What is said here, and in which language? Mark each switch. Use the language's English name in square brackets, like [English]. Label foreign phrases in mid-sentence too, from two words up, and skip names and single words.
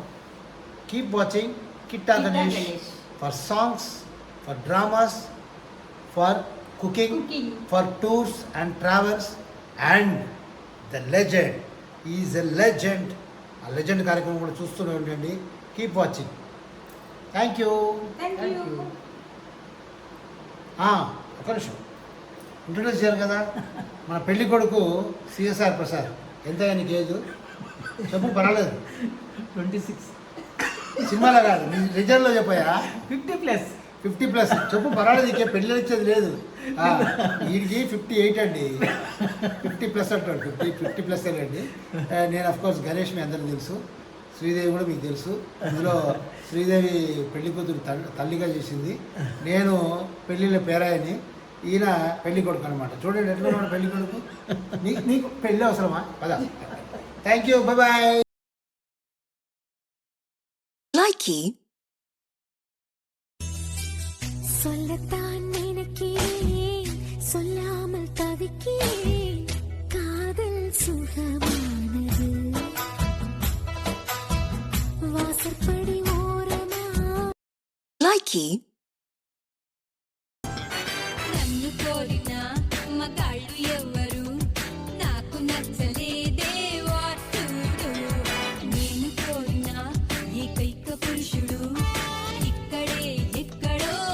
[English] Keep watching Kitta Ganesh for songs, for dramas, for cooking, for tours and travels. And the legend is a legend. [Telugu] ఆ లెజెండ్ కార్యక్రమం కూడా చూస్తూనే ఉండండి. [English] Keep watching. Thank you. Thank you. [Telugu] ఒక నిమిషం, ఇంట్రొడ్యూస్ చేయాలి కదా. మన పెళ్లి కొడుకు సిఎస్ఆర్ ప్రసాద్. ఎంత నీకు ఏజ్ చెప్పు, పర్వాలేదు. 26. సినిమాలో కాదు, నీ రిజల్ట్లో చెప్పాయా? 50+. 50+ చెప్పు, పర్వాలేదు. ఇంకే పెళ్ళి ఇచ్చేది లేదు. వీడికి 58 అండి. 50+ అంటాడు. 50+ అండి. నేను అఫ్కోర్స్ గణేష్ మీ అందరికీ తెలుసు, శ్రీదేవి కూడా మీకు తెలుసు. ఇందులో శ్రీదేవి పెళ్లి కూతురు తల్లిగా చేసింది, నేను పెళ్ళిళ్ళ పేరాయని, ఈయన పెళ్లి కొడుకు అనమాట. చూడండి ఎట్లా ఉన్నాడు పెళ్లి కొడుకు. నీకు పెళ్ళి అవసరమా? పదా. [English] Thank you, bye. [Tamil] சொல்லத்தான் நினைக்கிறேன், சொல்லாமல் தவிக்கிறேன், காதல் சுகமானது, வாசற்படி ஓரமா [Telugu] నన్ను కోరిన మగాళ్ళు ఎవరు, నాకు నచ్చలేదే వాటుడు, నేను కోరిన ఏకైక పురుషుడు ఇక్కడే ఎక్కడో.